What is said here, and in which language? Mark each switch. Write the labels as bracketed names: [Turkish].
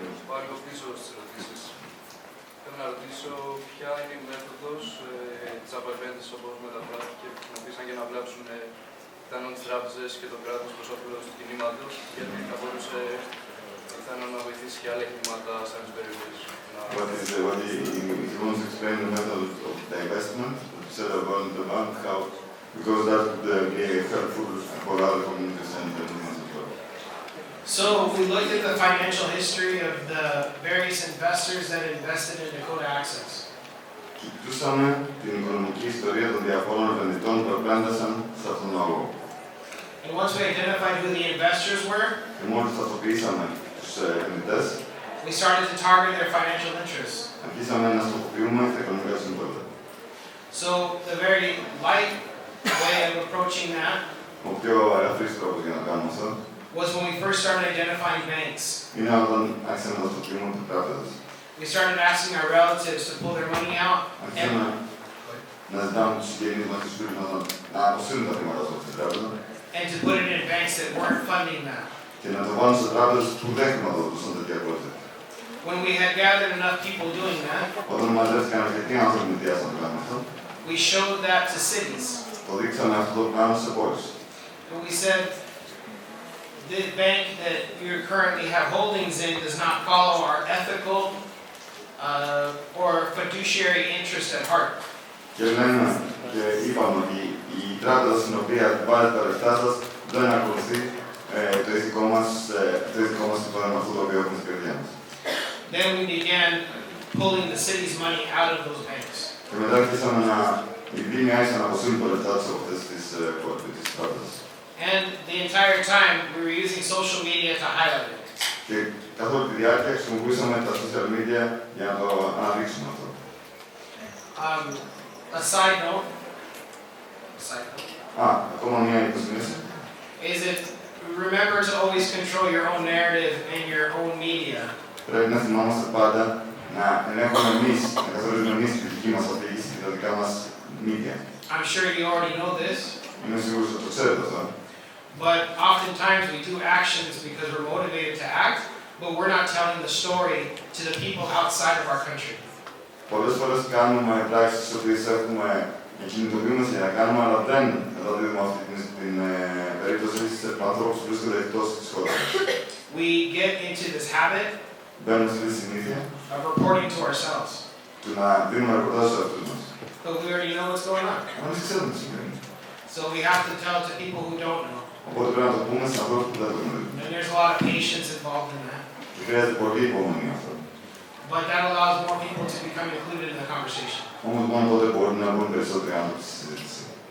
[Greek] Πάλι πίσω στις ερωτήσεις. Θέλω να ρωτήσω ποια είναι η μέθοδος της απελπέντησης όπως μεταφράστηκε που χρησιμοποίησαν για να βλάψουν πιθανόν τις τράπεζες και το κράτος προς όφελος του κινήματος, γιατί θα μπορούσε πιθανόν να βοηθήσει και άλλα εγκλήματα σε άλλες περιοχές. [English] What he wants to explain the method of divestment, set up on the bank, how, because that would be helpful for other communities and movements as well. So we looked at the financial history of the various investors that invested in Dakota Access. [Greek] Κοιτούσαμε την οικονομική ιστορία των διαφόρων επενδυτών που επένδυσαν σε αυτόν τον αγώνα. [English] And once we identified who the investors were, [Greek] Και μόλις ταυτοποιήσαμε τους επενδυτές, [English] we started to target their financial interests. [Greek] αρχίσαμε να στοχοποιούμε τα οικονομικά συμφέροντα. [English] So the very light way of approaching that [Greek] Ο πιο ελαφρύς τρόπος για να κάνουμε αυτό [English] was when we first started identifying banks. [Greek] είναι όταν άρχισαμε να στοχοποιούμε τις τράπεζες. [English] We started asking our relatives to pull their money out [Greek] Αρχίσαμε να ζητάμε τους συγγενείς μας, τους φίλους μας να αποσύρουν τα χρήματα από τις τράπεζες [English] and to put it in banks that weren't funding that. [Greek] και να το βάλουν σε τράπεζες που δεν χρηματοδοτούσαν τέτοια project. [English] When we had gathered enough people doing that, [Greek] Όταν μαζεύτηκαν αρκετοί άνθρωποι με διάσταση να το κάνουν αυτό, [English] we showed that to cities. [Greek] το δείξαμε αυτό το πράγμα σε πόλεις. [English] And we said, the bank that you currently have holdings in does not follow our ethical or fiduciary interest at heart. [Greek] Και λέμε και είπαμε ότι η τράπεζα στην οποία βάλετε τα λεφτά σας δεν ακολουθεί το ηθικό μας συμφέρον, αυτό το οποίο έχουμε στην καρδιά μας. [English] Then we began pulling the city's money out of those banks. [Greek] Και μετά αρχίσαμε να οι δήμοι άρχισαν να αποσύρουν τα λεφτά τους από αυτές τις τράπεζες. [English] And the entire time we were using social media to highlight it. [Greek] Και καθ' όλη τη διάρκεια χρησιμοποιήσαμε τα social media για να το αναδείξουμε αυτό. [English] A side note, [Greek] Ακόμα μια υποσχέση. [English] is that remember to always control your own narrative and your own media. [Greek] Πρέπει να θυμάμαστε πάντα να ελέγχουμε εμείς, να καθορίζουμε εμείς τη δική μας αφήγηση και τα δικά μας media. [English] I'm sure you already know this. [Greek] Είμαι σίγουρος ότι το ξέρετε αυτό. [English] But oftentimes we do actions because we're motivated to act, but we're not telling the story to the people outside of our country. [Greek] Πολλές φορές κάνουμε πράξεις τις οποίες έχουμε κινητοποιούμε για να κάνουμε, αλλά δεν μεταδίδουμε αυτή την περίπτωση σε ανθρώπους που βρίσκονται εκτός της χώρας. [English] We get into this habit [Greek] Μπαίνουμε στη συνήθεια [English] of reporting to ourselves, [Greek] του να δίνουμε ρεπορτάζ σε αυτούς μας. [English] but we already know what's going on. [Greek] Εμείς ξέρουμε τι συμβαίνει. [English] So we have to tell it to people who don't know. [Greek] Οπότε πρέπει να το πούμε σε ανθρώπους που δεν το γνωρίζουν. [English] And there's a lot of patience involved in that. [Greek] Και χρειάζεται πολύ υπομονή αυτό. [English] But that allows more people to become included in the conversation. [Greek] Όμως μόνο τότε μπορεί να μπουν περισσότεροι άνθρωποι στη συζήτηση.